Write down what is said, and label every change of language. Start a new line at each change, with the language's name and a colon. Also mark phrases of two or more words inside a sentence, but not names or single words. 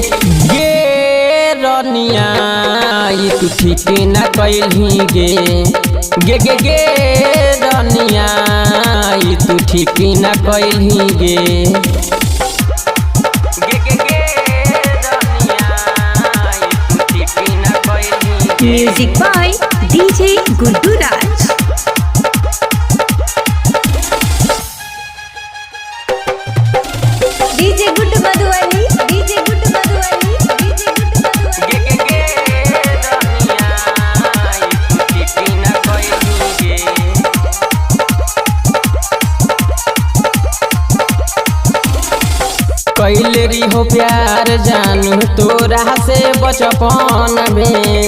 Angika: गे रनिया ई तू ठीक न कइली गे। गे गे रनिया ई तू ठीक न कइली गे।
English: music by DJ Guddu Raj. DJ Guddu Madhubani, DJ Guddu Madhubani, DJ Guddu Madhubani.
Angika: कैले रही हो प्यार जानू तोरा से बचपन में।